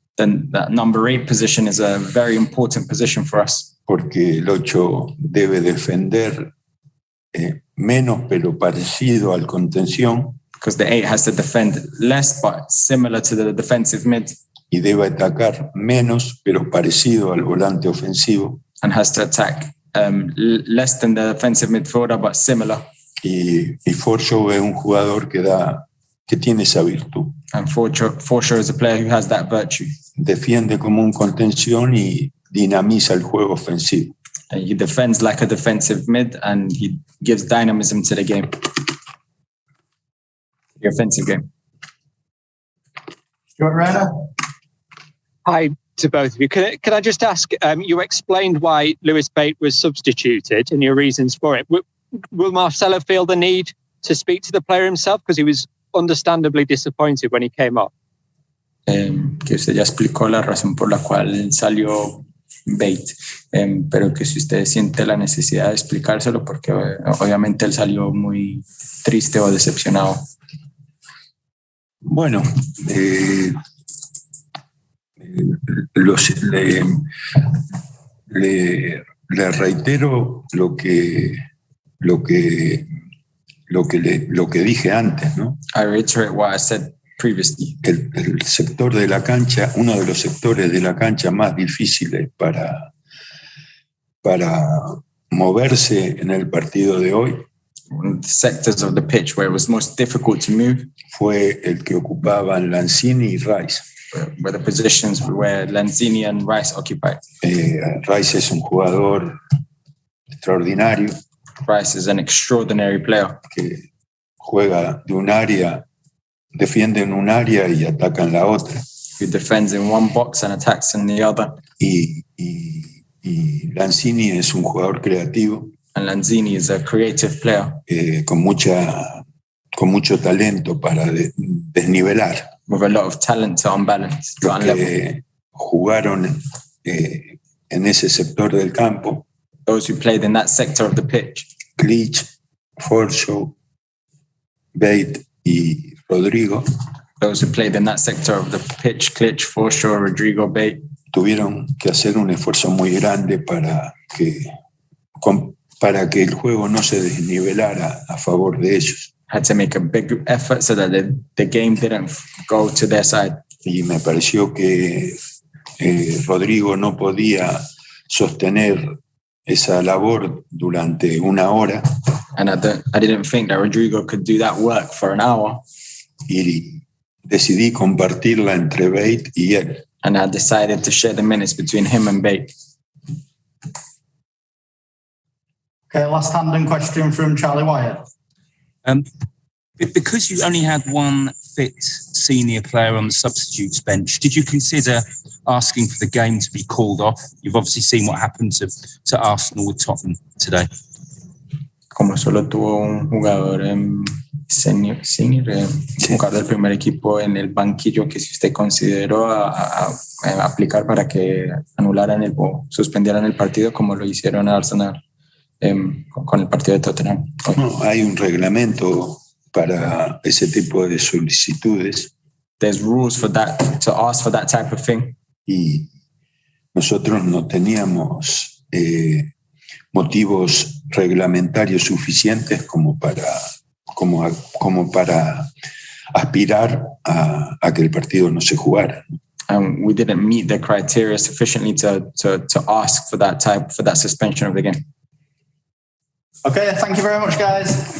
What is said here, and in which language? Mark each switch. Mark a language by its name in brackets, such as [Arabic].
[English] Then that number 8 position is a very important position for us. [Spanish] Porque el 8 debe defender menos pero parecido al contención. [English] Because the 8 has to defend less but similar to the defensive mid. [Spanish] Y debe atacar menos pero parecido al volante ofensivo. [English] And has to attack less than the defensive midfielder but similar. [Spanish] Y Forshaw es un jugador que tiene esa virtud. [English] And Forshaw is a player who has that virtue. [Spanish] Defiende como un contención y dinamiza el juego ofensivo. [English] And he defends like a defensive mid and he gives dynamism to the game. The offensive game. Stuart Rayner. Hi to both of you. Can I just ask, you explained why Lewis Bate was substituted and your reasons for it. Will Marcelo feel the need to speak to the player himself? Because he was understandably disappointed when he came up. [Spanish] Que usted ya explicó la razón por la cual salió Bate, pero que si usted siente la necesidad de explicárselo porque obviamente él salió muy triste o decepcionado. Bueno, le reitero lo que dije antes, ¿no? [English] I reiterate what I said previously. [Spanish] El sector de la cancha, uno de los sectores de la cancha más difíciles para moverse en el partido de hoy, [English] one of the sectors of the pitch where it was most difficult to move, [Spanish] fue el que ocupaban Lanzini y Rice. [English] Were the positions where Lanzini and Rice occupied. [Spanish] Rice es un jugador extraordinario. [English] Rice is an extraordinary player. [Spanish] Que juega de un área, defiende en un área y ataca en la otra. [English] Who defends in one box and attacks in the other. [Spanish] Y Y Lanzini es un jugador creativo. [English] And Lanzini is a creative player. [Spanish] Con mucho talento para desnivelar. [English] With a lot of talent to unbalance. [Spanish] Los que jugaron en ese sector del campo. [English] Those who played in that sector of the pitch. [Spanish] Klitsch, Forshaw, Bate y Rodrigo. [English] Those who played in that sector of the pitch, Klitsch, Forshaw, Rodrigo, Bate. [Spanish] Tuvieron que hacer un esfuerzo muy grande para que el juego no se desnivelara a favor de ellos. [English] Had to make a big effort so that the game didn't go to their side. [Spanish] Y me pareció que Rodrigo no podía sostener esa labor durante una hora. [English] And I didn't think that Rodrigo could do that work for an hour. [Spanish] Y decidí compartirla entre Bate y él. [English] And I decided to share the minutes between him and Bate. Okay, last hand and question from Charlie Wyatt. Because you only had one fit senior player on the substitutes bench, did you consider asking for the game to be called off? You've obviously seen what happened to Arsenal with Tottenham today. [Spanish] Como solo tuvo un jugador senior, jugador del primer equipo en el banquillo, que si usted consideró a aplicar para que anularan o suspendieran el partido como lo hicieron a Arsenal con el partido de Tottenham. No, hay un reglamento para ese tipo de solicitudes. [English] There's rules for that, to ask for that type of thing. [Spanish] Y nosotros no teníamos motivos reglamentarios suficientes como para aspirar a que el partido no se jugara. [English] We didn't meet the criteria sufficiently to ask for that suspension of the game. Okay, thank you very much, guys.